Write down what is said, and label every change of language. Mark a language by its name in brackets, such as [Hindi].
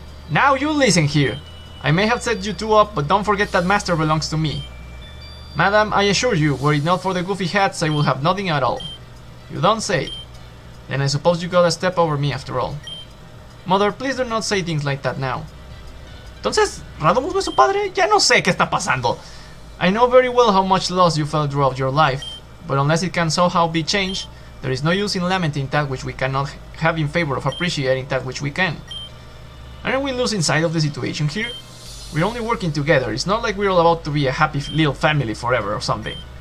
[English] Now you listen here. I may have set you two up, but don't forget that master belongs to me. Madam, I assure you, were it not for the goofy hats, I would have nothing at all. You don't say. Then I suppose you got a step over me after all. Mother, please do not say things like that now. [Spanish] Entonces, ¿Radomus no es su padre? Ya no sé qué está pasando. [English] I know very well how much loss you felt throughout your life, but unless it can somehow be changed, there is no use in lamenting that which we cannot have in favor of appreciating that which we can. Aren't we losing sight of the situation here? We're only working together, it's not like we're all about to be a happy little family forever or something.